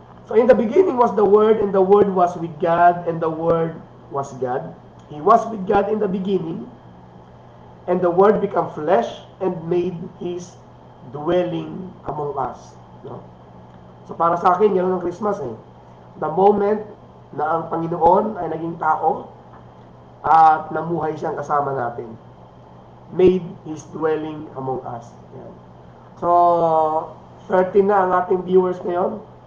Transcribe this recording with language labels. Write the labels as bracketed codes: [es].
[en] So, in the beginning was the Word, and the Word was with God, and the Word was God. He was with God in the beginning, and the Word became flesh and made His dwelling among us. [tl] No? So, para sa akin, yan ang Christmas eh. [en] The moment [tl] na ang Panginoon ay naging tao at namuhay siyang kasama natin. [en] Made His dwelling among us. [tl] Yan. So, 13 na ang ating viewers ngayon.